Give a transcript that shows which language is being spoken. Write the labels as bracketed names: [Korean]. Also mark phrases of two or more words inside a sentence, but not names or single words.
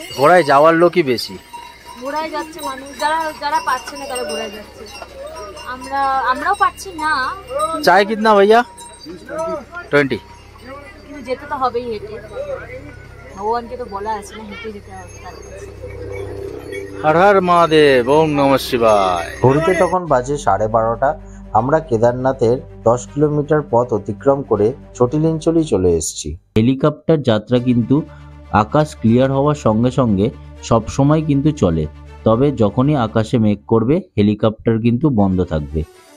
[Bangla] ঘোড়ায় যাওয়ার লোকই বেশি। ঘোড়ায় যাচ্ছে মানুষ, যারা পারছে না তারা ঘোড়ায় যাচ্ছে। আমরাও পারছি না, [Hindi] चाय कितना भैया? 20। [Bangla] কিন্তু যেতে তো হবেই হেঁটে। ভগবানকে তো বলা আছে না, হেঁটে যেতে হবে তার কাছে। [Sanskrit] हर हर महादेव, ओम नमः शिवाय। [Bangla] ঘড়িতে তখন বাজে 12:30। আমরা কেদারনাথের 10 কিলোমিটার পথ অতিক্রম করে চটিলিঞ্চলি চলে এসেছি। হেলিকপ্টার যাত্রা কিন্তু আকাশ ক্লিয়ার হওয়ার সঙ্গে সঙ্গে সবসময় কিন্তু চলে, তবে যখনই আকাশে মেঘ করবে হেলিকপ্টার কিন্তু বন্ধ থাকবে।